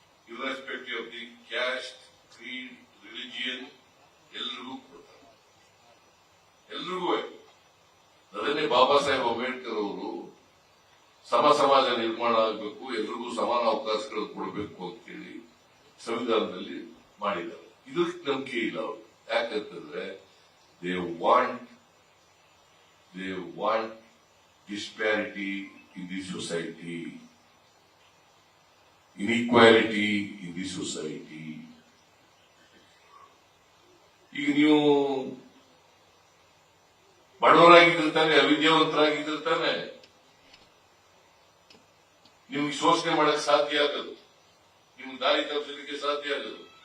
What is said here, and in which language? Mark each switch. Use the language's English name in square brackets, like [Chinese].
[English] irrespective of the caste, creed, religion [Kannada] ಎಲ್ರಿಗೂ ಕೊಡ್ತಾರೆ. ಎಲ್ರಿಗೂ. ಅದನ್ನೇ ಬಾಬಾ ಸಾಹೇಬ್ ಅಂಬೇಡ್ಕರ್ ಅವರು ಸಮಾಜ ನಿರ್ಮಾಣ ಆಗಬೇಕು, ಎಲ್ರಿಗೂ ಸಮಾನ ಅವಕಾಶಗಳು ಕೊಡಬೇಕು ಅಂತೇಳಿ ಸಂವಿಧಾನದಲ್ಲಿ ಮಾಡಿದ್ದಾರೆ. ಇದಕ್ಕೆ ನಂಬಿಕೆ ಇಲ್ಲ ಅವರು. ಯಾಕಂತಂದ್ರೆ [English] they want disparity in the society, inequality in the society. [Kannada] ಈಗ ನೀವು ಬಡವರಾಗಿದ್ದಿರ್ತಾನೆ, ಅವಿದ್ಯಾವಂತರಾಗಿದ್ದಿರ್ತಾನೆ, ನಿಮ್ಗೆ ಶೋಷಣೆ ಮಾಡಕ್ ಸಾಧ್ಯ ಆಗೋದು, ನಿಮ್ಗೆ ದಾರಿ ತಪ್ಪಿಸಲಿಕ್ಕೆ ಸಾಧ್ಯ ಆಗೋದು.